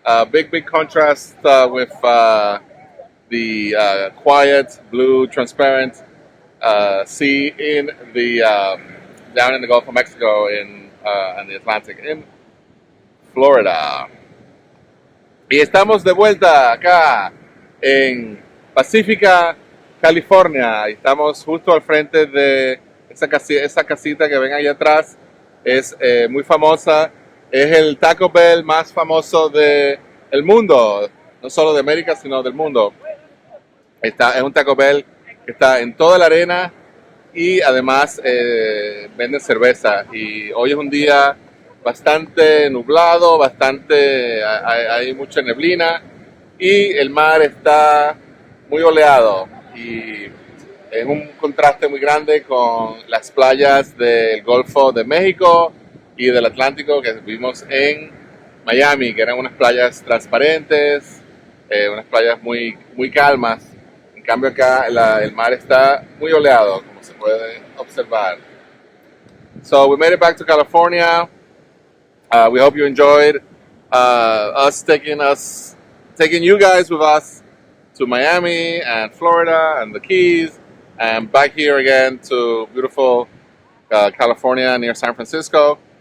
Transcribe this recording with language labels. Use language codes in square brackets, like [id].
[en] Big contrast with the quiet blue transparent sea in the down in the Gulf of Mexico in the Atlantic in Florida. [es] Y estamos de vuelta acá en Pacífica, California. Y estamos justo al frente de esa casita que ven ahí atrás. Es muy famosa. Es el Taco Bell más famoso del mundo. No solo de América, sino del mundo. Es un Taco Bell que está en toda la arena y además venden cerveza. Y hoy es un día bastante nublado, hay mucha neblina y el mar está muy oleado y es un contraste muy grande con las playas del Golfo de México y del Atlántico que vimos en Miami, que eran unas playas transparentes, unas playas muy calmas. En cambio acá el mar está muy oleado, como se puede observar. [en] So we made it back to California. We hope you enjoyed us taking you guys with us to Miami and Florida and the Keys and back here again to beautiful California near San Francisco.